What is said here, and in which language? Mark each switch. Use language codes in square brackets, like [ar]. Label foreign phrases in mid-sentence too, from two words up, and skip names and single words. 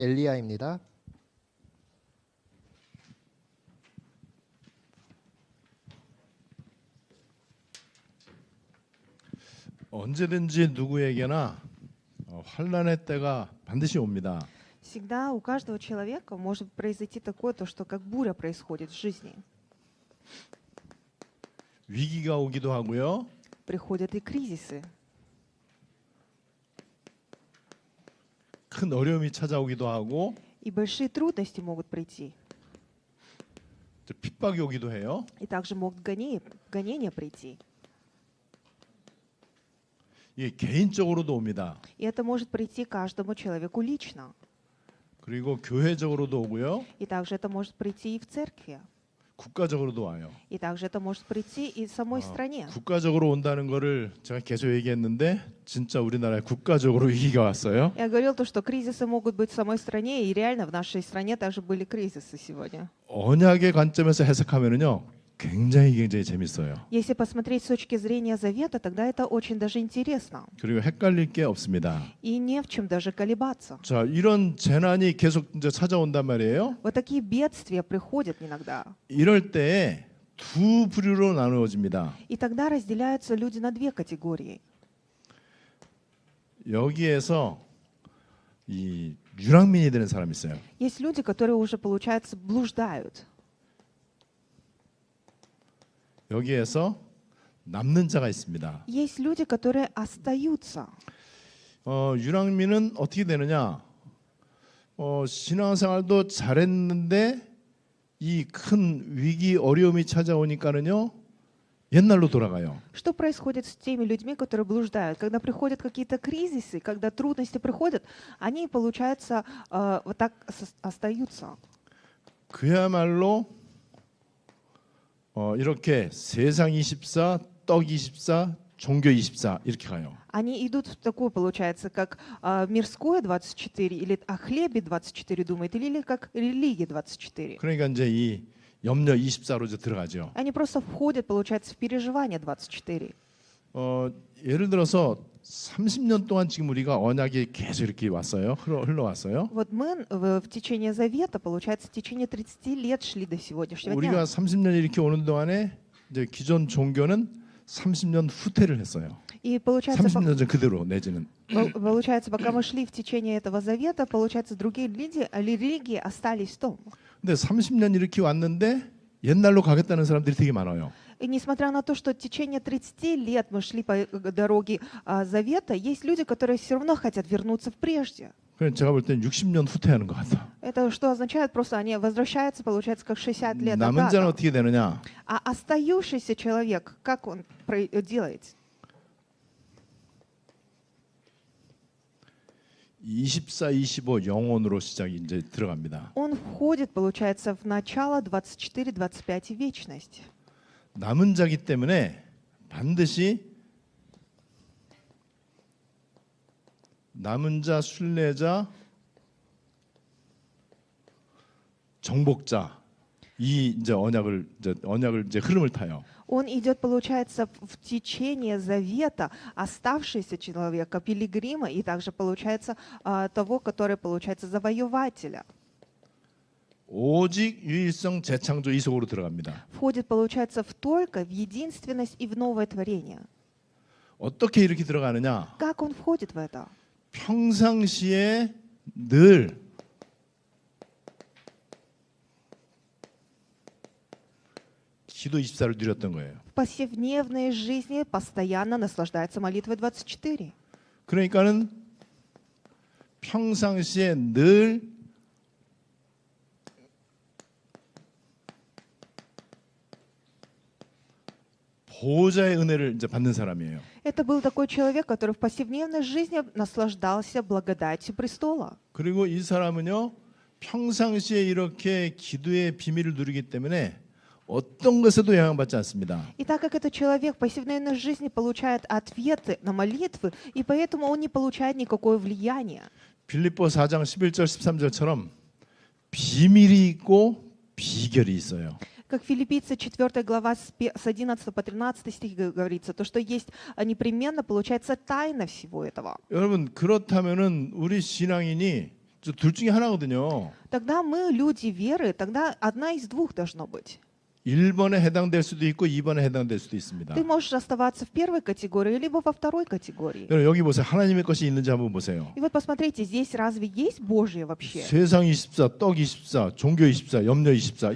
[ko] 엘리야입니다. 언제든지 누구에게나 환난의 때가 반드시 옵니다. [ru] Всегда у каждого человека может произойти такое, то, что как буря происходит в жизни. [ko] 위기가 오기도 하고요. [ru] Приходят и кризисы, [ko] 큰 어려움이 찾아오기도 하고 [ru] и большие трудности могут прийти. [ko] 핍박이 오기도 해요. [ru] И также могут гонения прийти. [ko] 이게 개인적으로도 옵니다. [ru] И это может прийти каждому человеку лично. [ko] 그리고 교회적으로도 오고요. [ru] И также это может прийти и в церкви. [ko] 국가적으로도 와요. [ru] И также это может прийти и в самой стране. [ko] 국가적으로 온다는 거를 제가 계속 얘기했는데 진짜 우리나라에 국가적으로 위기가 왔어요. [ru] Я говорил то, что кризисы могут быть в самой стране, и реально в нашей стране также были кризисы сегодня. [ko] 언약의 관점에서 해석하면은요. 굉장히 재밌어요. [ru] Если посмотреть с точки зрения завета, тогда это очень даже интересно. [ko] 그리고 헷갈릴 게 없습니다. [ru] И не в чем даже колебаться. [ko] 자, 이런 재난이 계속 이제 찾아온단 말이에요. [ru] Вот такие бедствия приходят иногда. [ko] 이럴 때 두 부류로 나누어집니다. [ru] И тогда разделяются люди на две категории. [ko] 여기에서 이 유랑민이 되는 사람이 있어요. [ru] Есть люди, которые уже, получается, блуждают. [ko] 여기에서 남는 자가 있습니다. [ru] Есть люди, которые остаются. [ko] 유랑민은 어떻게 되느냐? 신앙생활도 잘했는데 이 큰 위기 어려움이 찾아오니까는요. 옛날로 돌아가요. [ru] Что происходит с теми людьми, которые блуждают? Когда приходят какие-то кризисы, когда трудности приходят, они, получается, вот так остаются. [ko] 그야말로 이렇게 세상 24, 떡 24, 종교 24 이렇게 가요. [ru] Они идут в такую, получается, как мирское 24, или о хлебе 24 думает, или как религия 24. [ko] 그러니까 이제 이 염려 24로 이제 들어가죠. [ru] Они просто входят, получается, в переживание 24. [ko] 예를 들어서 30년 동안 지금 우리가 언약이 계속 이렇게 왔어요. 흘러왔어요. [ru] Вот мы в течение завета, получается, в течение 30 лет шли до сегодняшнего [ko] 우리가 [ru] дня. [ko] 30년 이렇게 오는 동안에 이제 기존 종교는 30년 후퇴를 했어요. [ru] И получается, [ko] 30년 전 그대로 내지는. [ru] получается, пока мы шли в течение этого завета, получается, другие религии остались в том. [ko] 근데 30년 이렇게 왔는데 옛날로 가겠다는 사람들이 되게 많아요. [ru] И несмотря на то, что в течение 30 лет мы шли по дороге завета, есть люди, которые все равно хотят вернуться в прежде. [ko] 그래서 제가 볼 땐 60년 후퇴하는 것 같아. [ru] Это что означает? Просто они возвращаются, получается, как 60 лет [ko] 남은 자는 [ru] назад. [ko] 어떻게 되느냐? [ru] А остающийся человек, как он делает? [ko] 24, 25 영혼으로 시작이 이제 들어갑니다. [ru] Он входит, получается, в начало 24-25 вечность. [ko] 남은 자기 때문에 반드시 남은 자, 순례자, 정복자 이 이제 언약을 이제 흐름을 타요. [ru] Он идет, получается, в течение завета оставшийся человека, пилигрима, и также, получается, того, который, получается, завоевателя. [ko] 오직 유일성 재창조 이속으로 들어갑니다. [ru] Входит, получается, только в единственность и в новое творение. [ko] 어떻게 이렇게 들어가느냐? [ru] Как он входит в это? [ko] 평상시에 늘 기도 24를 누렸던 거예요. [ru] В повседневной жизни постоянно наслаждается молитвой 24. [ko] 그러니까는 평상시에 늘 보호자의 은혜를 이제 받는 사람이에요. [ru] Это был такой человек, который в повседневной жизни наслаждался благодатью престола. [ko] 그리고 이 사람은요 평상시에 이렇게 기도의 비밀을 누리기 때문에 어떤 것에도 영향받지 않습니다. [ru] И так как этот человек в повседневной жизни получает ответы на молитвы, и поэтому он не получает никакое влияние. [ko] 빌립보 4장 11절 13절처럼 비밀이 있고 비결이 있어요. [ru] Как Филиппийцы 4 глава с 11 по 13 стих говорится, то, что есть непременно, получается, тайна всего этого. [ko] 여러분 그렇다면은 우리 신앙인이 둘 중에 하나거든요. [ru] Тогда мы люди веры, тогда одна из двух должно быть. [ko] 1번에 해당될 수도 있고 2번에 해당될 수도 있습니다. [ru] Ты можешь оставаться в первой категории, либо во второй категории. [ko] 여러분 여기 보세요. 하나님의 것이 있는지 한번 보세요. [ru] И вот посмотрите, здесь разве есть Божье вообще? [ko] 세상 24, 떡 24, 종교 24, 염려 24.